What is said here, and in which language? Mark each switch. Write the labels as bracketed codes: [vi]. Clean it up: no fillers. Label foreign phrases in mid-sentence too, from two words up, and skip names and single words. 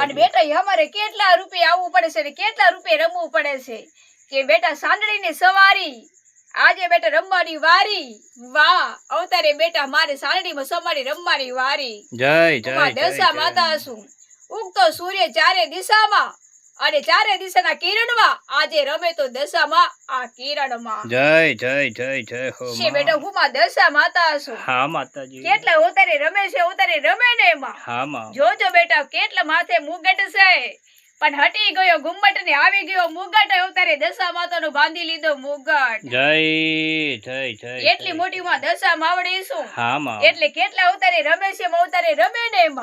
[gu] પણ બેટા અમારે કેટલા રૂપે આવવું પડે છે ને કેટલા રૂપે રમવું પડે છે કે બેટા સાંડળીની સવારી આજે બેટા રમવાની વારી। વાહ અવતારે બેટા મારે સાંડળીમાં સવારી રમવાની વારી। [hi] जय [gu] હું માં [hi] जय जय [gu] દશા માતા છું। ઉગતો સૂર્ય ચારે દિશામાં અને ચારે દિશાના કિરણમાં આજે રમે તો દશામાં આ કિરણમાં। [hi] जय जय जय जय हो [gu] છે બેટા હું માં દશા માતા છું। [hi] हाँ माता जी। [gu] કેટલા ઉતારે રમે છે ઉતારે રમે ને એમાં। [hi] हाँ माँ। [gu] જોજો બેટા કેટલા માથે મુગટ છે પણ હટી ગયો ગુમ્મટ ને આવી ગયો મુગટ ઉતારે દશા માતાનો બાંધી લીધો મુગટ। [hi] जय जय जय [gu] એટલી મોટી માં દશા માવડી છું। [hi] हाँ माँ। [gu] એટલે કેટલા ઉતારે રમે છે ઉતારે રમે ને એમાં।